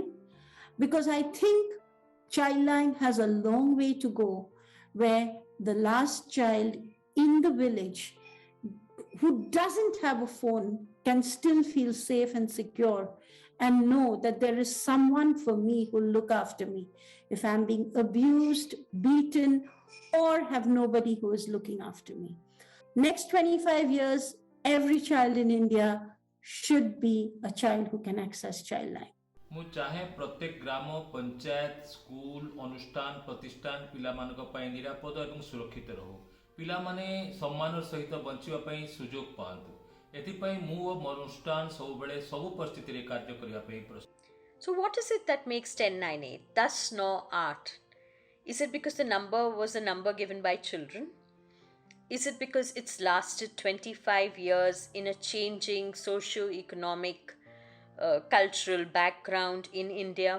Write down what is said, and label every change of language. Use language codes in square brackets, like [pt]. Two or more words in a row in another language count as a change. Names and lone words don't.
[en] Because I think Childline has a long way to go, where the last child in the village who doesn't have a phone can still feel safe and secure and know that there is someone for me who will look after me if I'm being abused, beaten, or have nobody who is looking after me. Next 25 years, every child in India should be a child who can access Childline. [or] ମୁଁ ଚାହେଁ ପ୍ରତ୍ୟେକ ଗ୍ରାମ ପଞ୍ଚାୟତ ସ୍କୁଲ ଅନୁଷ୍ଠାନ ପ୍ରତିଷ୍ଠାନ ପିଲା ମାନଙ୍କ ପାଇଁ ନିରାପଦ ଏବଂ ସୁରକ୍ଷିତ ରହୁ, ପିଲା ମାନେ ସମ୍ମାନ ସହିତ ବଞ୍ଚିବା ପାଇଁ ସୁଯୋଗ ପାଆନ୍ତୁ। ଏଥିପାଇଁ ମୁଁ ଅନୁଷ୍ଠାନ ସବୁ ବେଳେ ସବୁ ପରିସ୍ଥିତି ରେ କାର୍ଯ୍ୟ କରିଆ ପାଇଁ ପ୍ରସ୍ତୁତ। [en] So what is it that makes 1098 thus nor art? Is it because the number was a number given by children? Is it because it's lasted 25 years in a changing socio-economic cultural background in India?